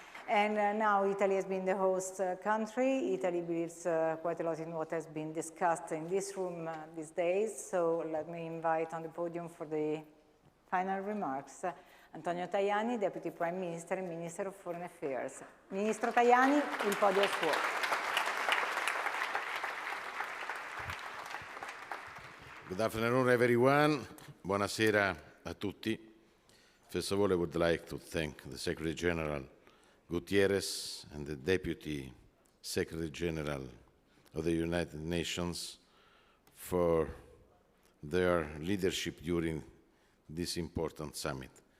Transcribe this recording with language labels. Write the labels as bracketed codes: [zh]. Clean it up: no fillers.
[en] And now Italy has been the host country. Italy believes quite a lot in what has been discussed in this room these days. So let me invite on the podium for the final remarks Antonio Tajani, Deputy Prime Minister and Minister of Foreign Affairs. [it] Ministro Tajani, il podio è suo. [en] Good afternoon, everyone. [it] Buonasera a tutti. [en] First of all, I would like to thank the Secretary General Gutierrez and the Deputy Secretary General of the United Nations for their leadership during this important summit.